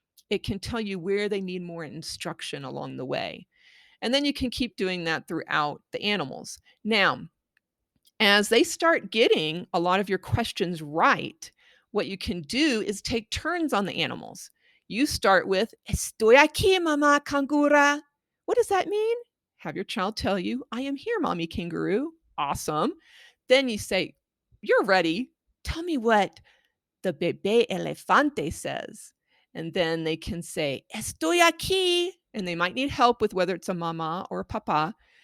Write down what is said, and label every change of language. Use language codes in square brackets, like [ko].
[en] It can tell you where they need more instruction along the way. And then you can keep doing that throughout the animals. Now, as they start getting a lot of your questions right, what you can do is take turns on the animals. You start with, [es] Estoy aquí, mamá cangura. [en] What does that mean? Have your child tell you, I am here, mommy kangaroo. Awesome. Then you say, You're ready. Tell me what the bebé elefante says. And then they can say, [es] Estoy aquí. [en] And they might need help with whether it's a mama or a papa.